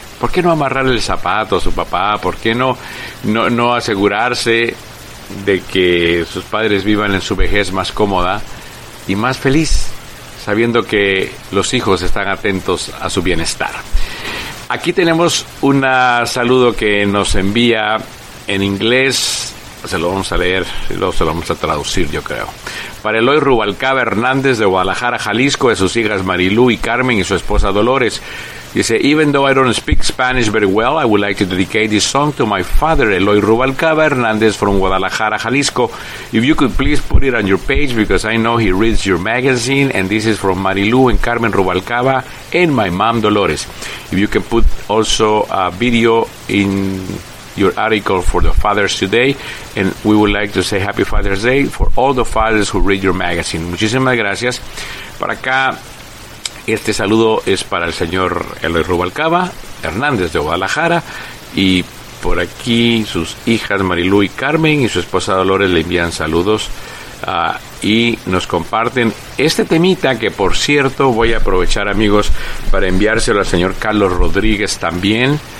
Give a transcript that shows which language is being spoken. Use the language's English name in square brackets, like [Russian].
[Spanish] ¿Por qué no amarrarle el zapato a su papá? ¿Por qué no asegurarse de que sus padres vivan en su vejez más cómoda y más feliz, sabiendo que los hijos están atentos a su bienestar? Aquí tenemos un saludo que nos envía en inglés. Se lo vamos a leer y luego se lo vamos a traducir, yo creo. Para Eloy Rubalcaba Hernández de Guadalajara, Jalisco, de sus hijas Marilú y Carmen y su esposa Dolores. Dice, [English] even though I don't speak Spanish very well, I would like to dedicate this song to my father, Eloy Rubalcaba Hernández, from Guadalajara, Jalisco. If you could please put it on your page, because I know he reads your magazine, and this is from Marilú and Carmen Rubalcaba and my mom, Dolores. If you can put also a video in your article for the Fathers Today, and we would like to say Happy Father's Day for all the fathers who read your magazine. [Spanish] Muchísimas gracias. Para acá, este saludo es para el señor Eloy Rubalcaba Hernández de Guadalajara, y por aquí sus hijas Marilú y Carmen y su esposa Dolores le envían saludos y nos comparten este temita, que por cierto voy a aprovechar, amigos, para enviárselo al señor Carlos Rodríguez también.